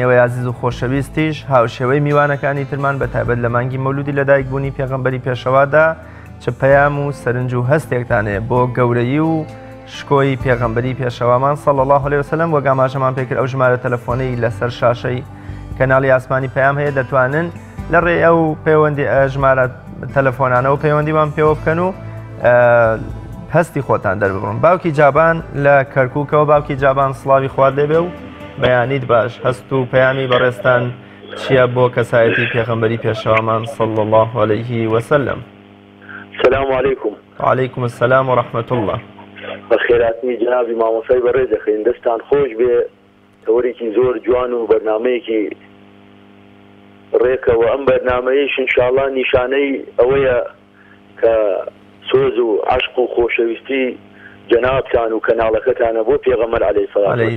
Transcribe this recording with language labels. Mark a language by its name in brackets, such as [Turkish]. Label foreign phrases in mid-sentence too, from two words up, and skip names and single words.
[Central Kurdish] ئێوەی ئازیز و خۆشەویستیش هاوشێوەی میوانەکانی ترمان بەتایبەت لە مانگی مەولودی لەدایکبوونی پێغەمبەری پێشەوادا چ پەیام و سەرنج و هەستێکتانەیە بۆ گەورەی و شکۆی پێغەمبەری پێشەوامان [Arabic] صلی الله علیه وسلم [Central Kurdish] وەک ئاماژەمان پێکرد ئەو ژمارە تەلەفۆنەی لەسەر شاشەی کەناڵی ئاسمانی پەیام هەیە دەتوانن لە ڕێ ئەو پەیوەندی ژمارە تەلەفۆنانەوە پەیوەندیمان پێوە بکەن و هەستی خۆتان دەرببڕن. باوکی جابان لە کەرکووکەوە باوکی جابان سڵاوی خوارد لێبێ و بەیانیت باش هەست و پەیامی بەڕێستان چییە بۆ کەسایەتی پێغەمبەری پێشەوامان [Arabic] صلی الله علیه وسلم. السلام علیکم. وعلیکم السلام ورحمة الله. [Central Kurdish] بەخێراتنی جنابی مامۆستای بەڕێز دەخەین دەستان خۆش بێ تەوەرێکی زۆر جوان و بەرنامەیەکی ڕێکەوە ئەم بەرنامەیەش ئینشاءالله نیشانەی ئەوەیە کە سۆز و عشق و خۆشەویستی جەنابتان و کەناڵەکەتانە بۆ پێغەمبەر عەلەیهی